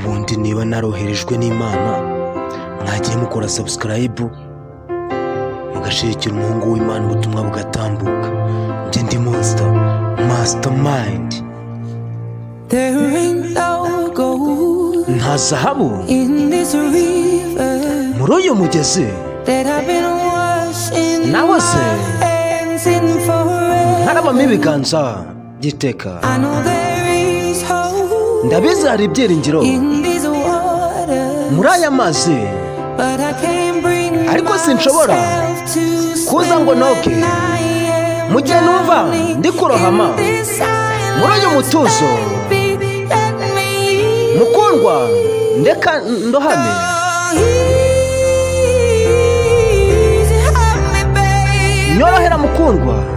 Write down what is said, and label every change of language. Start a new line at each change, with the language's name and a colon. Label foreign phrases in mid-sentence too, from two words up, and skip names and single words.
Kinyarwanda: ubundi niba naroherejwe n'Imana mwagiye mukora subscribe mugashikira umuhungu w'Imana ubutumwa bugatambuka. Nje ndi Monster Mastermind.
English: There ain't no gold
Kinyarwanda: nta zahabu
English: in this river
Kinyarwanda: muri uyu mugezi
English: that I've been washing
Kinyarwanda: nawe se
English: my hands in forever.
Kinyarwanda: ntarabamo ibiganza by'iteka.
English: I know there is hope
Kinyarwanda: ndabizi hari ibyiringiro
English: in these waters,
Kinyarwanda: muri aya mazi,
English: but I can't bring
Kinyarwanda: ariko sinshobora
English: myself to
Kinyarwanda: kuza ngo noge mu gihe numva ndi kurohama muri uyu mutuzo. Mukundwa ndeka ndohame, nyorohera mukundwa.